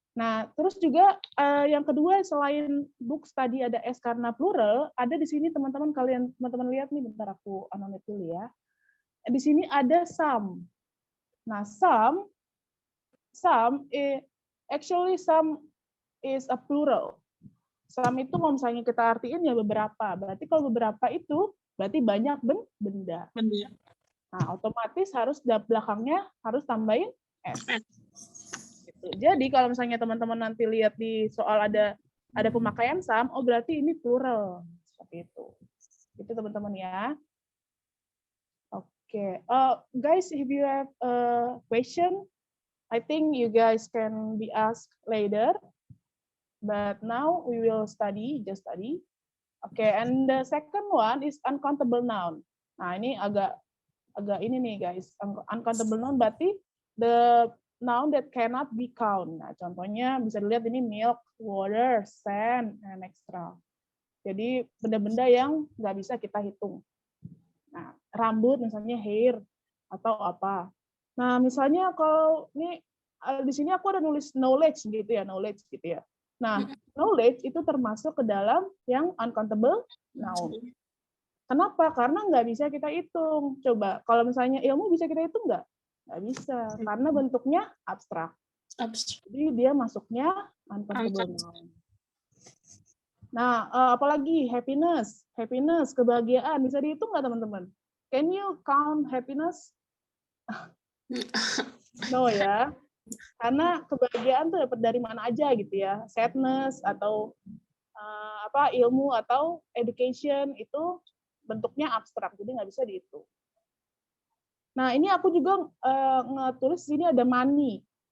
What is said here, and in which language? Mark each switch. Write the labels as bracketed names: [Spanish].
[Indonesian] Nah, terus juga yang kedua selain books tadi ada S karena plural, ada di sini teman-teman lihat nih, bentar aku anonim dulu ya. Di sini ada some. [English] Nah, some actually some is a plural. [Indonesian] Some itu kalau misalnya kita artiin ya beberapa. Berarti kalau beberapa itu berarti banyak benda. Nah, otomatis harus belakangnya harus tambahin S. Gitu Gitu. Jadi kalau misalnya teman-teman nanti lihat di soal ada pemakaian some, oh berarti ini plural. Seperti itu. Itu teman-teman ya. Oke. [English] Guys, if you have a question, I think you guys can be asked later. But now we will just study. Okay, and the second one is uncountable noun. [Indonesian] Nah, ini agak ini nih [English] guys. Uncountable noun berarti the noun that cannot be count. [Indonesian] Nah, contohnya bisa dilihat ini [English] milk, water, sand, and extra. [Indonesian] Jadi benda-benda yang nggak bisa kita hitung. Nah, rambut misalnya hair atau apa. Nah, misalnya kalau ini di sini aku ada nulis knowledge gitu ya. Nah, knowledge itu termasuk ke dalam yang uncountable noun. Kenapa? Karena nggak bisa kita hitung. Coba, kalau misalnya ilmu bisa kita hitung nggak? Nggak bisa, karena bentuknya abstrak. Jadi dia masuknya uncountable noun. Nah, apalagi happiness, kebahagiaan bisa dihitung nggak teman-teman? [English] Can you count happiness? No ya. [Indonesian] Karena kebahagiaan tuh dapat dari mana aja gitu ya. Sadness atau ilmu atau education itu bentuknya abstrak, jadi nggak bisa dihitung. Nah, ini aku juga ngetulis sini ada money.